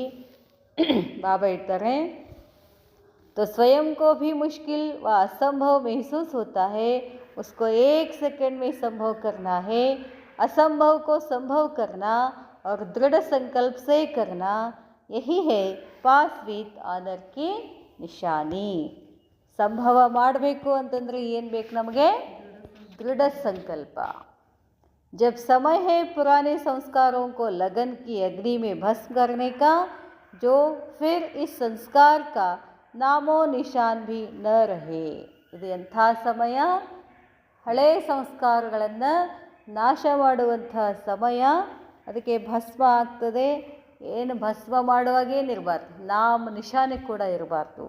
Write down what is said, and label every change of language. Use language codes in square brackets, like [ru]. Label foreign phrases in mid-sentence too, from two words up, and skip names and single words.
[kn] ಬಾಬಾ ಹೇಳ್ತಾರೆ, [hi] तो स्वयं को भी मुश्किल व असंभव महसूस होता है, उसको एक सेकंड में संभव करना है. असंभव को संभव करना और दृढ़ संकल्प से करना, यही है [en] pass with honour [hi] की निशानी. [kn] ಸಂಭವ ಮಾಡಬೇಕು ಅಂತಂದರೆ ಏನು ಬೇಕು ನಮಗೆ? [hi] दृढ़ संकल्प. जब समय है पुराने संस्कारों को लगन की अग्नि में भस्म करने का, जो फिर इस संस्कार का नामो निशान भी न रहे. [kn] ಇದು ಎಂಥ ಸಮಯ? ಹಳೇ ಸಂಸ್ಕಾರಗಳನ್ನು ನಾಶ ಮಾಡುವಂಥ ಸಮಯ. ಅದಕ್ಕೆ ಭಸ್ಮ ಆಗ್ತದೆ. ಏನು ಭಸ್ಮ ಮಾಡುವಾಗೇನಿರಬಾರ್ದು, ನಾಮ ನಿಶಾನೆ ಕೂಡ ಇರಬಾರ್ದು.